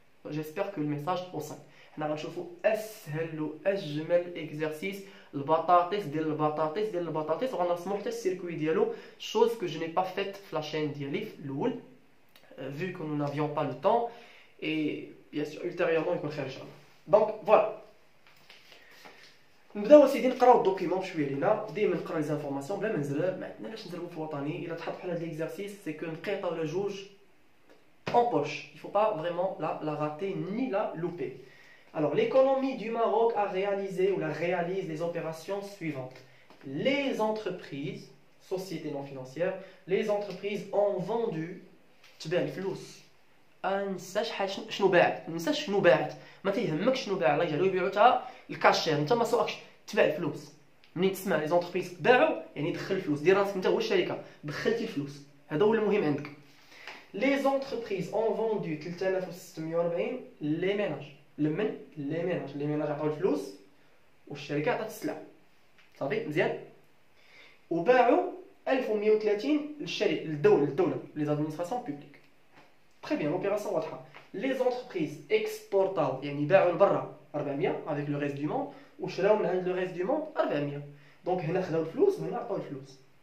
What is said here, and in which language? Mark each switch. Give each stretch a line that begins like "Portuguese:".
Arabic: جيسبر كو الميساج وصل. حنا غنشوفوا اسهل واجمل اكزرسيس البطاطس ديال البطاطس وغنرسموا حتى السيركوي ديالو،
French: chose que je n'ai pas faite
Arabic: في لا chaîne ديالي في الاول
French: vu que nous n'avions pas le temps et bien sûr ultérieurement
Arabic: يكون خير ان شاء الله. دونك فوالا نبداو اسيدي نقراو الدوكيومون بشويه لينا. ديما نقرا لي زانفورماسيون بلا ما نزرب، ما عندناش نزربو في الوطني. الا تحط بحال هاد ليكزارسيس سي كو نقيطه ولا جوج
French: en poche. Il ne faut pas vraiment la rater ni la louper. Alors, l'économie du Maroc a réalisé ou réalise les opérations suivantes. Les entreprises, sociétés non financières, les entreprises ont vendu
Arabic: تباع الفلوس. نساش حاجه شنو باعت، نساش شنو باعت، ما تيهمك شنو باع، الله يجعلو يبيعوا تا الكاشير، انت ما سوقكش تباع الفلوس. منين تسمع لي زونتربريز باعوا يعني دخل الفلوس، دير راسك انت هو الشركه دخلتي الفلوس، هذا هو المهم عندك.
French: Les entreprises ont vendu 3640 les ménages.
Arabic: لمن les ménages. les ménages عطاو الفلوس والشركه عطات السلعه. صافي مزيان. وباعوا 1130 للشركه للدوله les administrations publiques.
French: Très bien, l'opération واضحه. Les entreprises exportaو
Arabic: يعني باعوا لبرا
French: 400 avec le reste du monde
Arabic: وشراو من عند
French: le reste du monde 400.
Arabic: دونك هنا خداو الفلوس وهنا عطاو الفلوس.